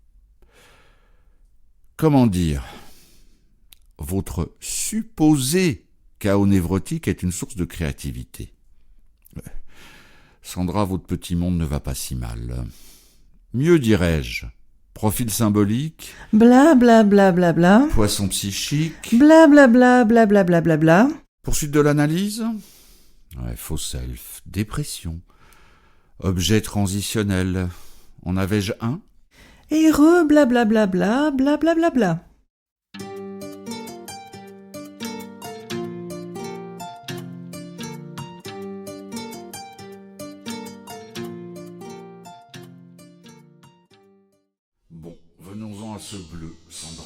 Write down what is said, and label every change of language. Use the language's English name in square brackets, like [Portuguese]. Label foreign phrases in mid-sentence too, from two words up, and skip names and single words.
[French] Comment dire ? Votre supposé chaos névrotique est une source de créativité. Sandra, votre petit monde ne va pas si mal. Mieux dirais-je, profil symbolique, Bla bla bla bla bla. poisson psychique, Bla bla bla bla bla bla bla bla. poursuite de l'analyse, faux self, dépression, objet transitionnel, en avais-je un ? Et re bla bla bla bla bla bla bla bla. Bon, venons-en à ce bleu, Sandra.